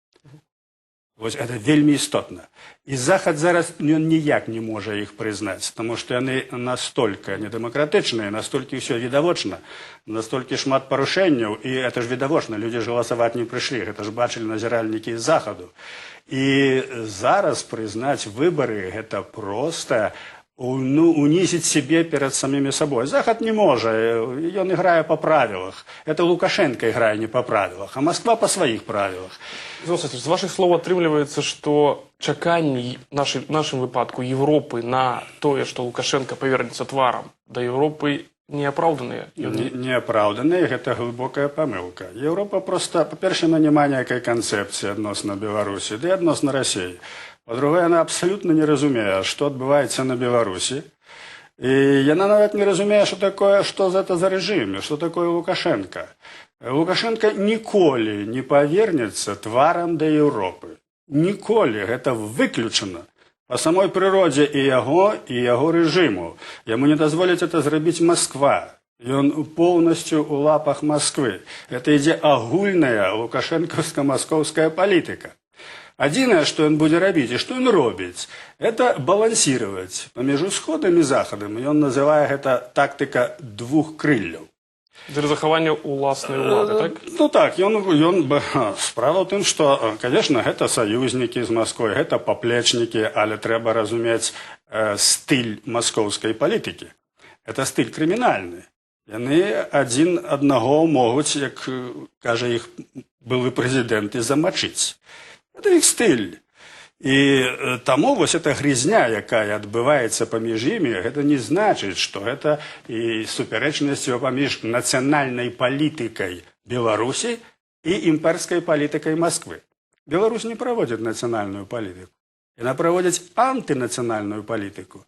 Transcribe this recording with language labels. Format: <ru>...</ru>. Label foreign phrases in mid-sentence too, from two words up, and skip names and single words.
<be>Вось гэта вельмі істотна. І захад зараз ён ніяк не можа іх прызнаць, таму што яны настолькі недэмакратычныя, настолькі ўсё відавочна, настолькі шмат парушэнняў, і гэта ж відавочна, людзі ж галасаваць не прыйшлі, гэта ж бачылі назіральнікі з захаду. І зараз прызнаць выбары гэта проста</be> <ru>унизить себе перед самими собой. Захад не может, он играет по правилам. Это Лукашенко играет не по правилам, а Москва по своих правилам.</ru> <be>З ваших слов атрымліваецца, што чаканні в нашым выпадку Европы на тое, што Лукашенко павернецца тварам да Европы, неапраўданыя? Неапраўданыя, гэта глыбокая памылка. Европа просто, па-першае, няма ніякай канцэпцыі адносна Беларусі, ды адносна Расіі.</be> <ru>По-другое, она абсолютно не разумее, что отбывается на Беларуси. И она нават не разумее, что это за режим, что такое Лукашенко.</ru> <be>Лукашенко ніколі не повернется тварам до Европы. Ніколі,</be> <ru>это выключено. По самой природе и его режиму. Ему не дозволить это зрабіць Москва. И он полностью у лапах Москвы. Это</ru> <be>ідзе агульная</be> <ru>лукашенковско-московская политика.</ru> <be>Адзінае, што ён будзе рабіць і што ён робіць,</be> <ru>это балансировать</ru> <be>паміж усходам і захадам. Ён называе гэта тактыка двух крылляў. Для захавання ўласнай улады, так? Ну так, справа ў тым, што, конечно, гэта саюзнікі з Масквой, гэта паплечнікі, але трэба разумець стыль маскоўскай палітыкі.</be> <ru>Это стыль крымінальны.</ru> <be>Яны адзін аднаго могуць, як кажа іх былы прэзідэнт, і замачыць.</be> <ru>Это их стиль.</ru> <be>И тому</be> <ru>вот эта грязня,</ru> <be>якая адбываецца паміж імі, гэта не значыць, што гэта і супярэчнасцю паміж нацыянальнай палітыкай Беларусі і імперскай палітыкай Москвы. Беларусь не праводзіць нацыянальную палітыку. Яна праводзіць антынацыянальную палітыку.</be>